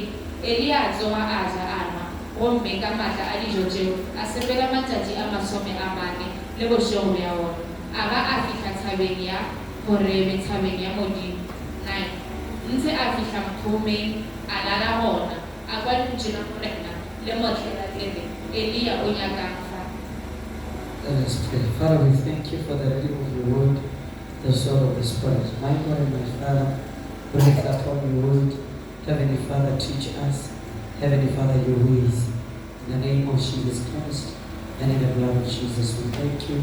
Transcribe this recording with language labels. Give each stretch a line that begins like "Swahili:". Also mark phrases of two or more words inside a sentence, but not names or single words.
Northern Sotho: Eliya a tsoga a ja a nwa gomme ka maatla a dijo tšeo a sepela matšatši a 40 le bošego bja ona a ba a fihla thabeng ya Horebe thabeng ya Modimo. 9. Ntse a fihla mphomeng a lala gona a kwa lentšu la morena le motlela tlebe Eliya o nyakang fa.
English: Let us pray. Father, we thank you for the reading of your word, the sword of the Spirit. My God and my Father, we lift up on your word. Heavenly Father, teach us. Heavenly Father, your ways. In the name of Jesus Christ and in the blood of Jesus, we thank you.